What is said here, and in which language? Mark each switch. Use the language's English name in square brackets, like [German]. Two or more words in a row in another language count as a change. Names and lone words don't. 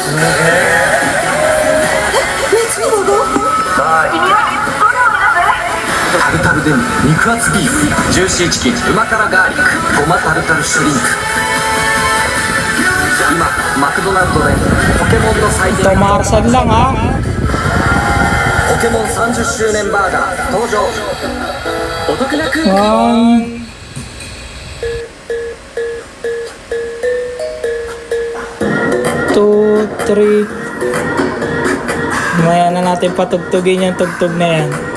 [Japanese] 別にものタルタルデミ、肉厚ビーフ、ジューシーチキン、旨辛ガーリック、ごまタルタルシュリンプ。今マクドナルドでポケモンの祭典 [Filipino] Tamarsan lang ha. [Japanese] ポケモン30周年バーガー登場。お得なクーポン。 1, 2, 3. [Filipino] Maya na natin patugtugin yung tugtog na yan.